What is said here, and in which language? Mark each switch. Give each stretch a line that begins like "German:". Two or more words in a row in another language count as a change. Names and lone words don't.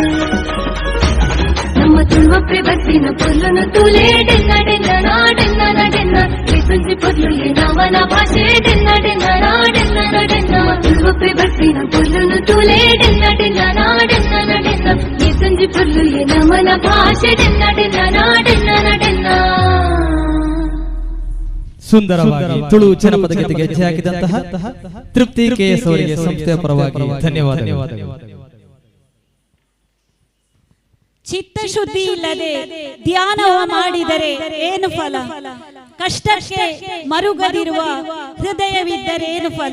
Tulu: ನಮ್ಮ ತುಳುವಪ್ಪೆ ಬಟ್ಟಿನ ಪೊರ್ಲನು ತುಲೆ ಡೆನ್ನ ಡೆನ್ನನ ಡೆನ್ನನ ಡೆನ್ನ ಈ ಪಂಜಿ ಪೊರ್ಲುಗೆ ನಮನ ಭಾಷೆ ಡೆನ್ನ ಡೆನ್ನನ ಡೆನ್ನನ ಡೆನ್ನ ತುಳುವಪ್ಪೆ ಬಟ್ಟಿನ ಪೊರ್ಲನು ತುಲೆ ಡೆನ್ನ ಡೆನ್ನನ ಡೆನ್ನನ ಡೆನ್ನ ಈ ಪಂಜಿ ಮಂಜು ಟುಲ್ಲು ನಮನ ಭಾಷೆ ಡೆನ್ನ ಡೆನ್ನ ನಾಡೆನ್ನ ನಡೆನ್ನ.
Kannada: ಸುಂದರವಾಗಿ ತುಳು ಜನಪದ ಗೀತೆಗೆ ಹೆಜ್ಜೆ ಹಾಕಿದಂತಹ ತೃಪ್ತಿ KS ಅವರಿಗೆ ಸಂಸ್ಥೆಯ ಪರವಾಗಿ ಧನ್ಯವಾದಗಳು. ಚಿತ್ತಶುದ್ಧಿ ಇಲ್ಲದೆ ಧ್ಯಾನವ ಮಾಡಿದರೆ ಏನು ಫಲ? ಕಷ್ಟಕ್ಕೆ ಮರುಗದಿರುವ ಹೃದಯವಿದ್ದರೆ ಏನು ಫಲ?